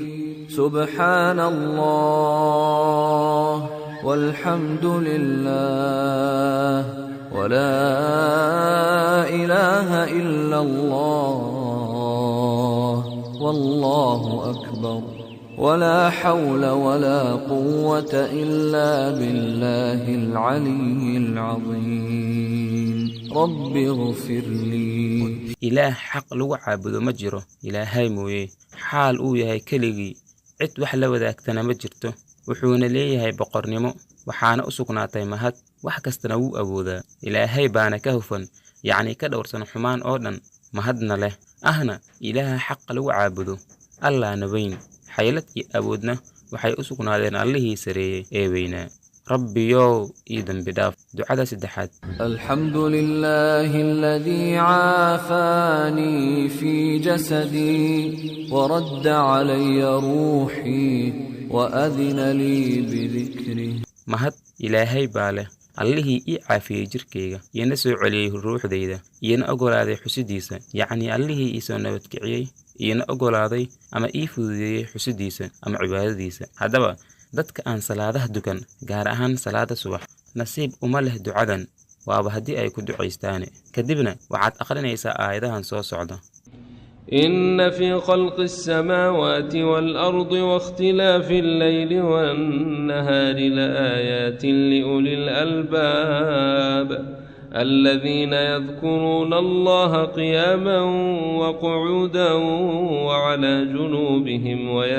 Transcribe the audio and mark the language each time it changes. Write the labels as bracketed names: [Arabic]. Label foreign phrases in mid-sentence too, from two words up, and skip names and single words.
[Arabic] سبحان الله والحمد لله ولا إله إلا الله والله أكبر، ولا حول ولا قوة إلا بالله العلي العظيم. رب اغفر لي. [Somali] ilaah xaq lagu caabudo ma jiro ilaahay mooye, xaal uu yahay keligii, cid wax la wadaagtana ma jirto. wuxuuna leeyahay boqornimo, waxaana u sugnaatay mahad, wax kastana wuu awoodaa. ilaahay baana ka hufan, yacni ka dhowrsan xumaan oo dhan, mahadna leh, ahna ilaaha xaq lagu caabudo. allaana weyn, xaylad iyo awoodna waxay u sugnaadeen allihii sareeyey ee weynaa. rabbiyow ii dambi dhaaf. ducada saddexaad: [Arabic] الحمد لله الذي عافاني في جسدي ورد علي روحي وأذن لي بذكره. [Somali] mahad ilaahay baa leh, allihii ii caafiyey jirkayga, iyana soo celiyey ruuxdayda, iyana ogolaaday xusidiisa, yacni allihii ii soo nabadkiciyey, iyana ogolaaday ama ii fududeeyey xusidiisa ama cibaadadiisa. haddaba dadka aan salaadaha dukan, gaar ahaan salaada subax, nasiib uma leh ducadan, waaba haddii ay ku ducaystaane. kadibna waxaad akhrinaysaa aayadahan soo socda: [Arabic] إن في خلق السماوات والأرض واختلاف الليل والنهار لآيات لأولي الألباب الذين يذكرون الله قياما وقعودا وعلى جنوبهم